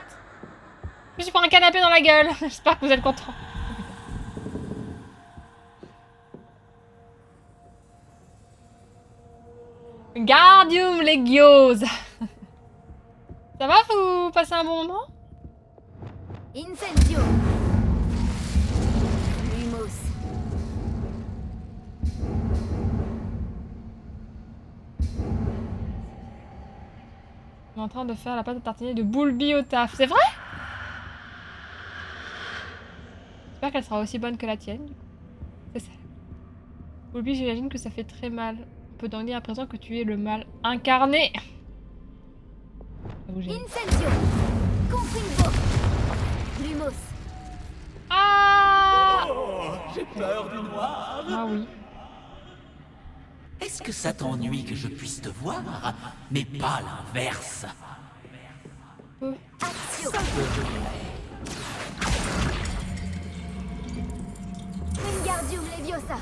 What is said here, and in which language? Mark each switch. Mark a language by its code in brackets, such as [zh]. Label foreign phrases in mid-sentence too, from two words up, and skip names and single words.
[fr] Je me suis pris un canapé dans la gueule. J'espère que vous êtes contents. Wingardium Leviosa. Ça va, vous passez un bon moment? Incendio. Lumos. On est en train de faire la pâte à tartiner de Bulby au taf. C'est vrai? J'espère qu'elle sera aussi bonne que la tienne. C'est ça. Bulby, j'imagine que ça fait très mal. On peut donc dire à présent que tu es le mal incarné. Incendio. Confringo. Lumos. Ah! Oh, j'ai peur du noir. Ah oui. Est-ce que ça t'ennuie que je puisse te voir, mais pas l'inverse? Action. Wingardium Leviosa.